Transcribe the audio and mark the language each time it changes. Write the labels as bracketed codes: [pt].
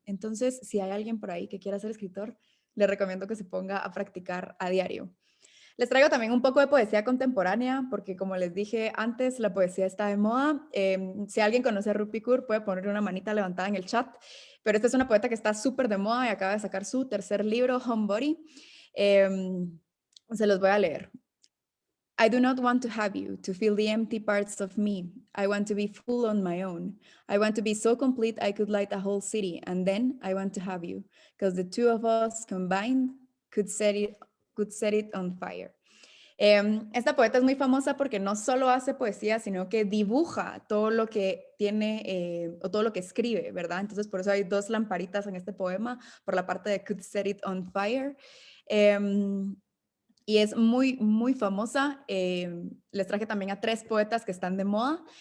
[es] Entonces, si hay alguien por ahí que quiera ser escritor, le recomiendo que se ponga a practicar a diario. Les traigo también un poco de poesía contemporánea, porque como les dije antes, la poesía está de moda. Si alguien conoce a Rupi Kaur, puede poner una manita levantada en el chat, pero esta es una poeta que está súper de moda y acaba de sacar su tercer libro, Homebody. Se los voy a leer. [en] I do not want to have you, to fill the empty parts of me. I want to be full on my own. I want to be so complete I could light a whole city, and then I want to have you, because the two of us combined could set it on fire. [es] Esta poeta es muy famosa porque no solo hace poesía, sino que dibuja todo lo que tiene o todo lo que escribe, ¿verdad? Entonces por eso hay dos lamparitas en este poema, por la parte de [en] could set it on fire. [es] Y es muy, muy famosa. Les traje también a 3 poetas que están de moda.